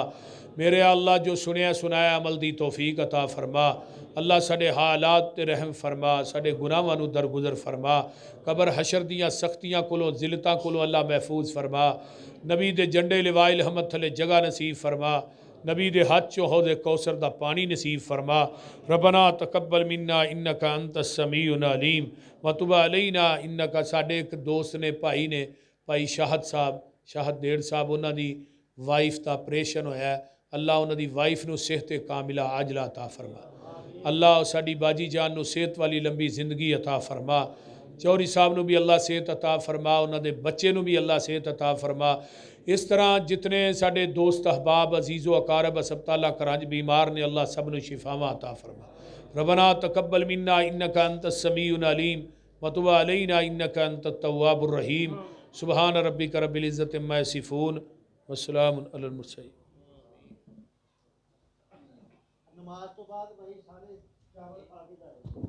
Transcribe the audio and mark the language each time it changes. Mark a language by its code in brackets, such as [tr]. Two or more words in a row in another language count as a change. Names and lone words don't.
[pa] میرے اللہ جو سنیا سنایا عمل دی توفیق عطا فرما. اللہ ساڈے حالات تے رحم فرما، ساڈے گناہاں نوں درگزر فرما. قبر حشر دیاں سختیاں کولوں ذلتاں کولوں اللہ محفوظ فرما. نبی دے جھنڈے لواء الحمد تھلے جگہ نصیب فرما. نبی دے ہتھ چوں حوض کوثر دا پانی نصیب فرما. [ar] ربنا تقبل منا إنك أنت السميع العليم وتب علينا إنك. [pa] ساڈے اک دوست نے بھائی شاہد صاحب شاہد ڈیڑھ صاحب اوہناں دی وائف دا آپریشن ہویا. اللہ اوہناں دی وائف نوں صحت کاملہ عاجلہ عطا فرما. اللہ ساڈی باجی جان نوں صحت والی لمبی زندگی عطا فرما. چوہدری صاحب نوں بھی اللہ صحت عطا فرما، اوہناں دے بچے نوں بھی اللہ صحت عطا فرما. اس طرح جتنے ساڈے دوست احباب عزیز و اقارب ہسپتال کرانچ بیمار نے اللہ سب نوں شفاواں عطا فرما. [ar] ربنا تقبل منا إنك أنت السميع العليم وتب علينا إنك أنت التواب الرحيم. سبحان ربك رب العزة عما يصفون وسلام على المرسلين. [pa] نماز تو بعد بھائی سارے چاول کھا کے جائے.